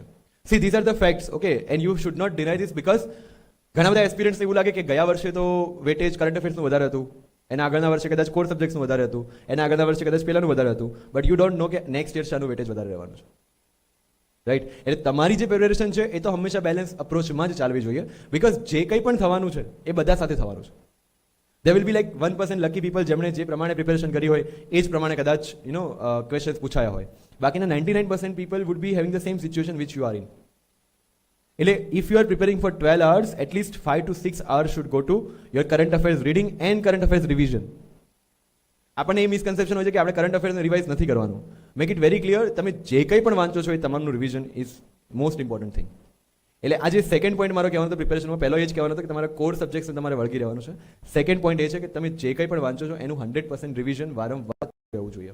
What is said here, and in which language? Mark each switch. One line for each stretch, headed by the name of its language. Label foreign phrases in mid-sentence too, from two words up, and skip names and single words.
English: see these are the facts, okay, and you should not deny this, because
Gujarati: ઘણા બધા એક્સપિરિયન્સ એવું લાગે કે ગયા વર્ષે તો વેટેજ
English: current affairsનું
Gujarati: વધારે હતું, એના આગળના વર્ષે કદાચ
English: core subjectsનું
Gujarati: વધારે હતું, એના આગળના વર્ષે કદાચ પહેલાનું વધારે હતું,
English: but you don't know
Gujarati: કે
English: next year
Gujarati: શાનું વેટેજ વધારે રહેવાનું છે, રાઈટ? એટલે તમારી જે પ્રિપેરેશન છે એ તો હંમેશા
English: balance approachમાં
Gujarati: જ ચાલવી જોઈએ, બીકોઝ જે કંઈ પણ થવાનું છે એ બધા સાથે થવાનું છે.
English: there will be like 1% lucky people
Gujarati: જેમણે જે પ્રમાણે પ્રિપેરેશન કરી હોય એ જ પ્રમાણે કદાચ ક્વેશ્ચન્સ પૂછાયા હોય, બાકીના 99%
English: people would be having the same situation which you are in. એટલે if you are preparing for 12 hours, at least 5 to 6 hours should go to your current affairs reading and current affairs revision.
Gujarati: આપણને એ મિસકન્સેપ્શન હોય છે કે આપણે
English: current affairsને
Gujarati: રિવાઇઝ નથી કરવાનું.
English: make it very clear,
Gujarati: તમે જે કંઈ પણ વાંચો છો એ તમામનું
English: revision is most important thing.
Gujarati: એટલે આજે
English: second point
Gujarati: મારો કહેવાનો હતો પ્રિપેરેશનમાં, પહેલો એ જ કહેવાનો હતો કે તમારા
English: core subjects
Gujarati: તમારે વળગી રહેવાનું છે.
English: second point
Gujarati: એ છે કે તમે જે કંઈ પણ વાંચો છો એનું 100% રિવિઝન વારંવાર રહેવું જોઈએ.